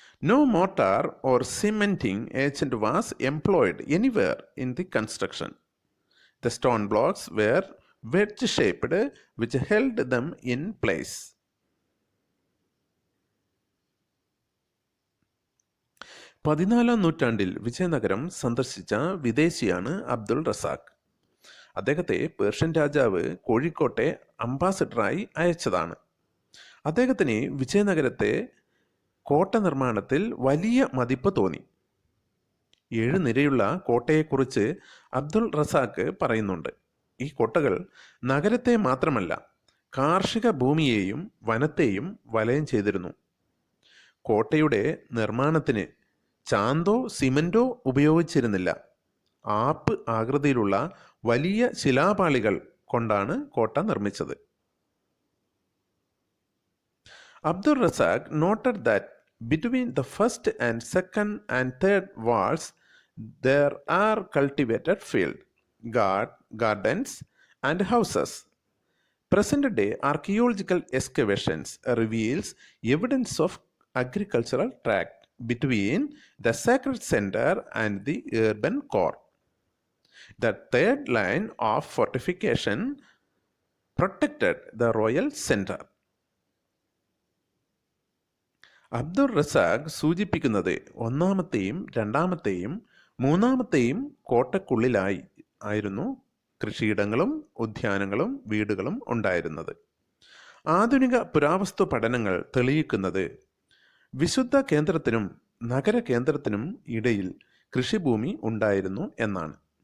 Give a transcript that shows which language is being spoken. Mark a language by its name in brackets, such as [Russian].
[English] No mortar or cementing agent was employed anywhere in the construction. The stone blocks were wedge-shaped, which held them in place. [Malayalam] പതിനാലാം നൂറ്റാണ്ടിൽ വിജയനഗരം സന്ദർശിച്ച വിദേശിയാണ് അബ്ദുൾ റസാഖ്. അദ്ദേഹത്തെ Persian രാജാവ് കോഴിക്കോട്ടെ അംബാസഡറായി അയച്ചതാണ്. അദ്ദേഹത്തിന് വിജയനഗരത്തെ കോട്ട നിർമ്മാണത്തിൽ വലിയ മതിപ്പ് തോന്നി. 7 നിരയുള്ള കോട്ടയെക്കുറിച്ച് അബ്ദുൾ റസാഖ് പറയുന്നുണ്ട്. ഈ കോട്ടകൾ നഗരത്തെ മാത്രമല്ല കാർഷിക ഭൂമിയെയും വനത്തെയും വലയം ചെയ്തിരുന്നു. കോട്ടയുടെ നിർമ്മാണത്തിന് ചാന്തോ സിമന്റോ ഉപയോഗിച്ചിരുന്നില്ല. ആപ്പ് ആകൃതിയിലുള്ള വലിയ ശിലാപാളികൾ കൊണ്ടാണ് കോട്ട നിർമ്മിച്ചത്. [English] Abdul Razak noted that between the first and second and third walls there are cultivated fields, gardens and houses. Present-day archaeological excavations reveals evidence of agricultural tract between the sacred center and the urban core. The third line of fortification protected the royal center. [Malayalam] Abdul Razak സൂചിപ്പിക്കുന്നത് ഒന്നാമത്തെയും രണ്ടാമത്തെയും മൂന്നാമത്തെയും കോട്ടക്കുള്ളിലായി ആയിരുന്നു കൃഷിയിടങ്ങളും ഉദ്യാനങ്ങളും വീടുകളും ഉണ്ടായിരുന്നത്. ആധുനിക പുരാവസ്തു പഠനങ്ങൾ തെളിയിക്കുന്നത് വിശുദ്ധ കേന്ദ്രത്തിനും നഗര കേന്ദ്രത്തിനും ഇടയിൽ കൃഷിഭൂമി ഉണ്ടായിരുന്നു എന്നാണ്.